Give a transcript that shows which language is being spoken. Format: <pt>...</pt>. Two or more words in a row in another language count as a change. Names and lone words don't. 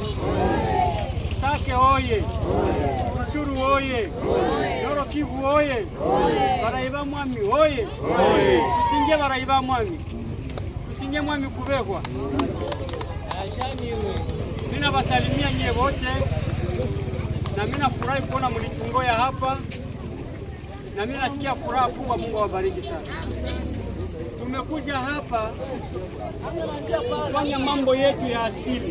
<sw>Sake oye! Ruchuru oye! Nord Kivu oye! Baraiba Mwami oye! Tusinge Baraiba Mwami! Tusinge Mwami Kubegwa! Mimi nawasalimia nyie wote na mimi nafurahi kuona mlitungoya hapa na mimi nasikia furaha kubwa. Mungu awabariki sana. Tumekuja hapa kufanya mambo yetu ya asili.</sw>